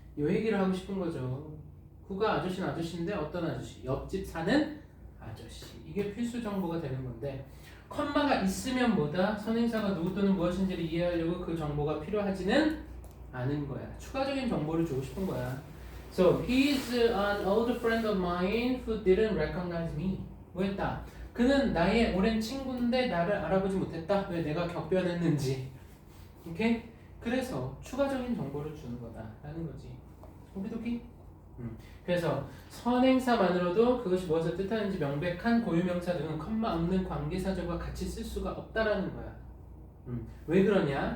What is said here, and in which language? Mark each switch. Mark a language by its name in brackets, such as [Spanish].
[Korean] 요 얘기를 하고 싶은 거죠. 그가 아저씨는 아저씨인데 어떤 아저씨? 옆집 사는 아저씨. 이게 필수 정보가 되는 건데 컴마가 있으면 뭐다? 선행사가 누구 또는 무엇인지를 이해하려고 그 정보가 필요하지는 않은 거야. 추가적인 정보를 주고 싶은 거야. [English] So, he's an old friend of mine who didn't recognize me. [Korean] 뭐 했다? 그는 나의 오랜 친구인데 나를 알아보지 못했다. 왜? 내가 격변했는지. 오케이? 그래서 추가적인 정보를 주는 거다라는 거지. 오키도키? 그래서 선행사만으로도 그것이 무엇을 뜻하는지 명백한 고유명사 등은 컴마 없는 관계사절과 같이 쓸 수가 없다라는 거야. 왜 그러냐?